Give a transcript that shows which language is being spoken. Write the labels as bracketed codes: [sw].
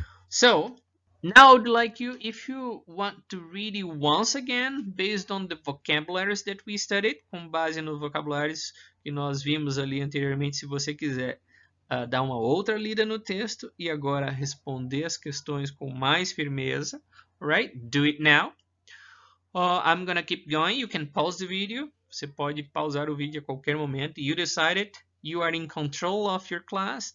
[en] So now I would like you, if you want to read it once again, based on the vocabularies that we studied, [pt] com base nos vocabulários que nós vimos ali anteriormente, se você quiser dar uma outra lida no texto e agora responder as questões com mais firmeza, [en] right? Do it now. I'm gonna keep going. You can pause the video. [pt] Você pode pausar o vídeo a qualquer momento. [en] You decided. You are in control of your class.